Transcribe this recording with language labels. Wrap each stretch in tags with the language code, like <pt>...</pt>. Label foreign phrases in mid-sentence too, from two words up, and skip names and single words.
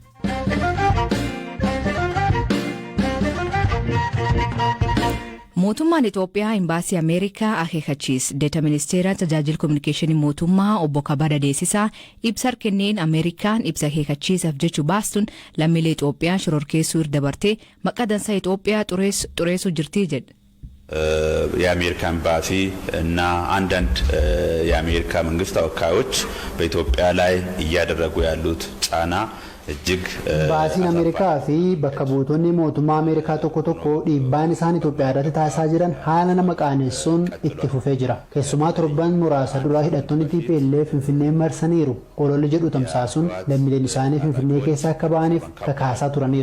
<om>Mootummaan Itoophiyaa imbaasii Ameerikaa akeekachiise. Deeta ministeera tajaajila kominikeeshinii mootummaa obbo Kabada Deessisaa ibsa kenneen Ameerikaan ibsa akeekachiisaaf jechuu baastuun lammiilee Itoophiyaa shororkeessuu irra dabartee maqaa dansaa Itoophiyaa xureessuu jirti jedhe.</om> <am>የአሜሪካ ኤምባሲ እና አንዳንድ የአሜሪካ መንግስት ተወካዮች በኢትዮጵያ ላይ እያደረጉ ያሉት ጫና እጅግ</am> <om>baasiin Ameerikaa fi bakka buutonni mootummaa Ameerikaa tokko dhiibbaan isaan Itoophiyaa irratti taasisaa jiran haala nama qaanessuun itti fufee jira. Keessumaa torban muraasa dura hidhattoonni TPLF Finfinnee marsaniiru. Ololli jedhu tamsaasuun lammiileen isaanii Finfinnee keessa akka ba'aniif kakaasaa turaniiru.</om>